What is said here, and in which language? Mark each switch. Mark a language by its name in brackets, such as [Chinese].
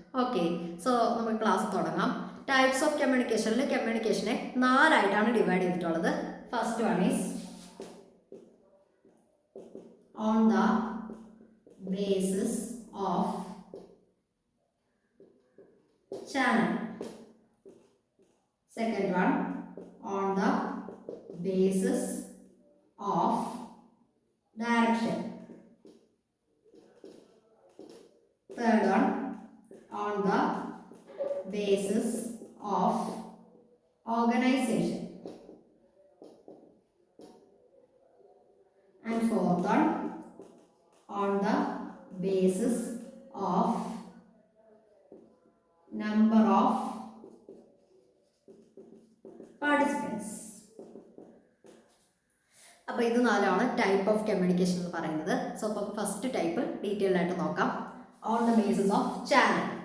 [Malayalam] Okay, so നമുക്ക് class തുടങ്ങാം. Types of കമ്മ്യൂണിക്കേഷനിൽ കമ്മ്യൂണിക്കേഷനെ 4 ആയിട്ടാണ് ഡിവൈഡ് ചെയ്തിട്ടുള്ളത്. [English] First one is on the basis of channel. Second one, on the basis of direction. Third one, on the basis of organization. And fourth one, on the basis of number of participants. [Malayalam] അപ്പോൾ ഇത് 4ആണ് type of communication എന്ന് പറയുന്നത്. So അപ്പോൾ first type detailed ആയിട്ട് നോക്കാം. [English] On the basis of channel.